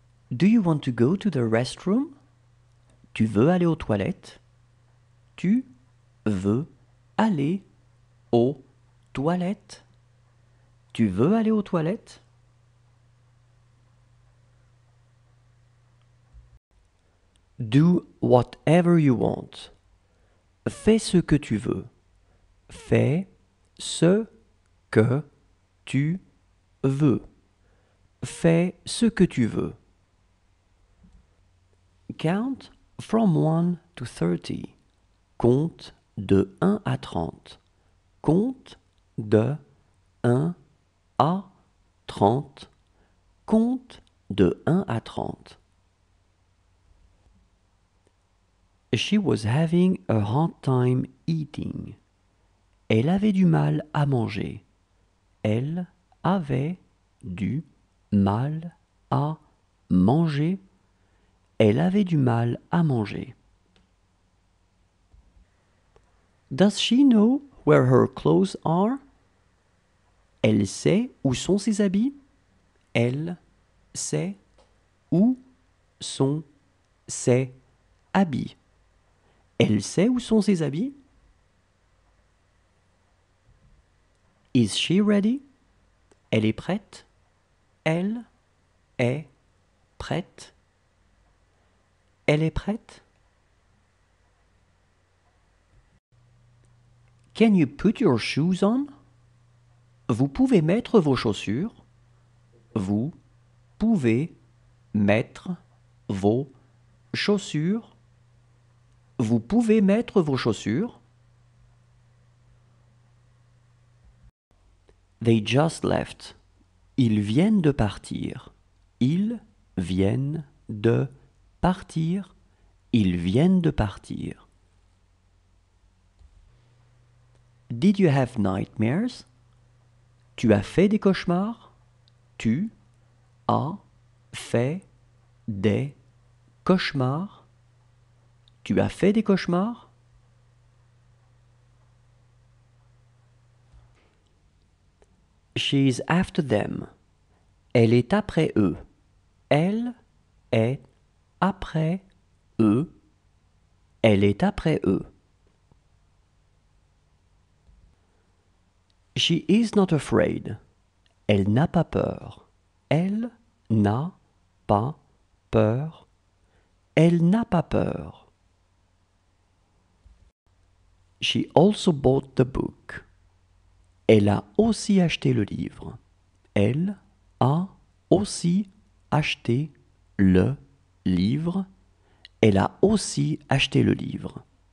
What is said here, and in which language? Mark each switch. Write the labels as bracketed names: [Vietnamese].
[English] Do you want to go to the restroom? [French] Tu veux aller aux toilettes? Tu veux aller aux toilettes? Tu veux aller aux toilettes? [English] Do whatever you want. [French] Fais ce que tu veux. Fais ce que tu veux. Fais ce que tu veux. [English] Count from 1 to 30. [French] Compte de 1 à 30. Compte de 1 à 30. Compte de 1 à 30. [English] She was having a hard time eating. [French] Elle avait du mal à manger. Elle avait du mal à manger. Elle avait du mal à manger. [English] Does she know where her clothes are? [French] Elle sait où sont ses habits? Elle sait où sont ses habits. Elle sait où sont ses habits? [English] Is she ready? [French] Elle est prête? Elle est prête? Elle est prête? [English] Can you put your shoes on? [French] Vous pouvez mettre vos chaussures. Vous pouvez mettre vos chaussures. Vous pouvez mettre vos chaussures. [English] They just left. [French] Ils viennent de partir. Ils viennent de partir. Ils viennent de partir. [English] Did you have nightmares? [French] Tu as fait des cauchemars? Tu as fait des cauchemars? Tu as fait des cauchemars? [English] She's after them. [French] Elle est après eux. Elle est après eux. Elle est après eux. [English] She is not afraid. [French] Elle n'a pas peur. Elle n'a pas peur. Elle n'a pas peur. [English] She also bought the book. [French] Elle a aussi acheté le livre. Elle a aussi acheté le livre. Elle a aussi acheté le livre.